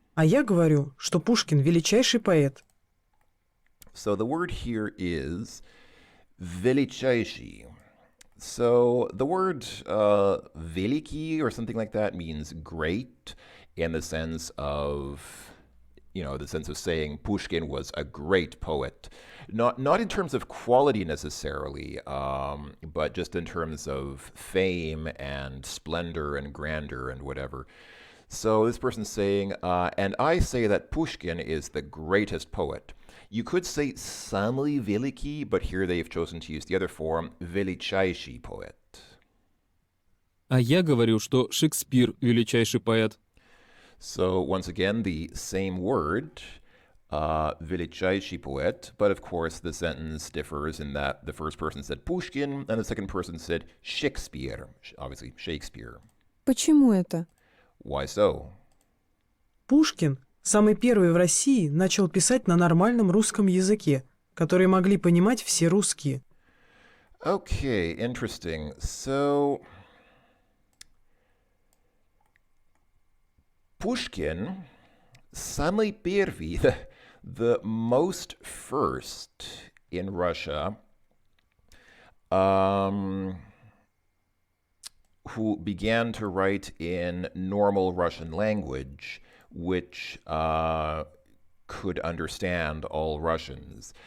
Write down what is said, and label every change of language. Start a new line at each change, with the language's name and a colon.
Russian: А я говорю, что Пушкин величайший поэт.
English: So the word here is величайший. So the word великий or something like that means great in the sense of, saying Pushkin was a great poet. Not in terms of quality necessarily, but just in terms of fame and splendor and grandeur and whatever. So this person's saying, and I say that Pushkin is the greatest poet. You could say
Russian: самый великий,
English: but here they've chosen to use the other form, величайший poet.
Russian: А я говорю, что Шекспир – величайший поэт.
English: So once again, the same word, величайший poet, but of course the sentence differs in that the first person said Pushkin and the second person said Shakespeare, obviously Shakespeare.
Russian: Почему это?
English: Why so?
Russian: Пушкин, самый первый в России, начал писать на нормальном русском языке, который могли понимать все русские.
English: Okay, interesting. So Pushkin,
Russian: самый первый,
English: the most first in Russia, who began to write in normal Russian language, which could understand all Russians.